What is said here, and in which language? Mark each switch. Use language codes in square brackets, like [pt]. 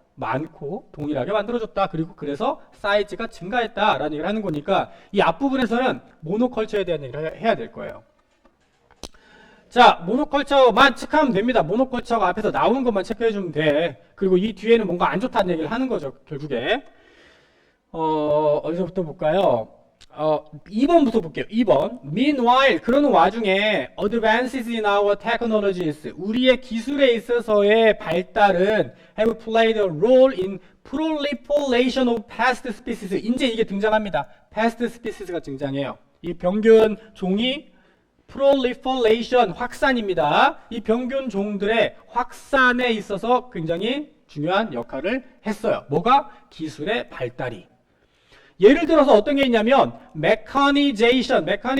[ko] 많고 동일하게 만들어줬다. 그리고 그래서 사이즈가 증가했다라는 얘기를 하는 거니까 이 앞부분에서는 모노컬처에 대한 얘기를 해야 될 거예요. 자, 모노컬처만 체크하면 됩니다. 모노컬처가 앞에서 나오는 것만 체크해주면 돼. 그리고 이 뒤에는 뭔가 안 좋다는 얘기를 하는 거죠, 결국에. 어디서부터 볼까요? 2번부터 볼게요. 2번. [en] Meanwhile, [ko] 그러는 와중에 [en] advances in our technologies, [ko] 우리의 기술에 있어서의 발달은 [en] have played a role in proliferation of pest species. [ko] 이제 이게 등장합니다. pest species가 등장해요. 이 병균 종이 proliferation, 확산입니다. 이 병균 종들의 확산에 있어서 굉장히 중요한 역할을 했어요. 뭐가? 기술의 발달이. 예를 들어서 어떤 게 있냐면 mechanization이네요.